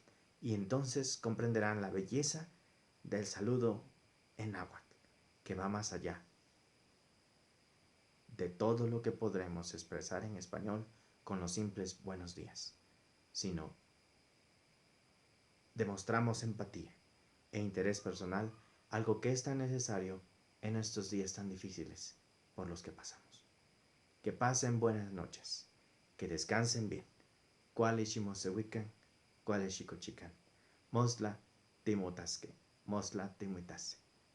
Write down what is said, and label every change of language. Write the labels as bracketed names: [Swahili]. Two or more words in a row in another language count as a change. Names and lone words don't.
[Spanish] Y entonces comprenderán la belleza del saludo en náhuatl, que va más allá de todo lo que podremos expresar en español con los simples buenos días, sino demostramos empatía e interés personal, algo que es tan necesario en estos días tan difíciles por los que pasamos. Que pasen buenas noches, que descansen bien. [Nahuatl languages] Kuali ximosehuican, kuali xikochican. Mosla timotasque, mosla timuitase.